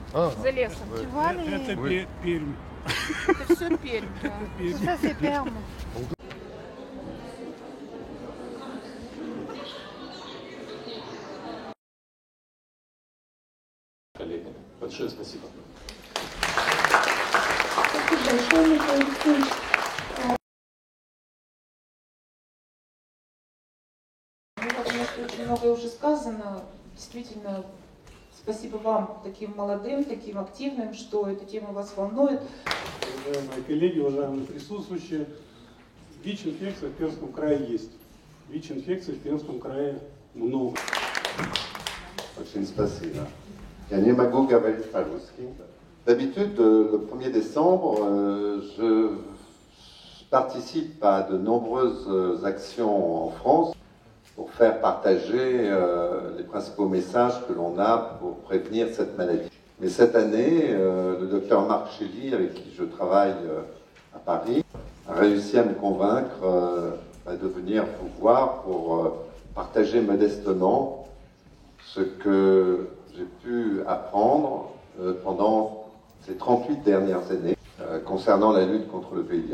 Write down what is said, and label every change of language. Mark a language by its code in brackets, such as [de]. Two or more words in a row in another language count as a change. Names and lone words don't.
[ru] За лесом. Это Пермь. Это все Пермь. Да. [fr] Ça, c'est Perm. [ru] Коллеги, большое спасибо. Спасибо большое, Михаил Алексеевич. Ну, как у нас очень многое уже сказано. Действительно, спасибо вам, таким молодым, таким активным, что эта тема вас волнует. Уважаемые коллеги, уважаемые присутствующие, ВИЧ-инфекция в Пермском крае есть. ВИЧ-инфекции в Пермском крае много. Очень спасибо. Я не могу говорить по-русски. [fr] D'habitude, le 1er décembre, je participe à de nombreuses actions en France pour faire partager les principaux messages que l'on a pour prévenir cette maladie. Mais cette année, le docteur Marc Chély, avec qui je travaille à Paris, a réussi à me convaincre de venir vous voir pour partager modestement ce que j'ai pu apprendre pendant ces 38 dernières années concernant la lutte contre le VIH.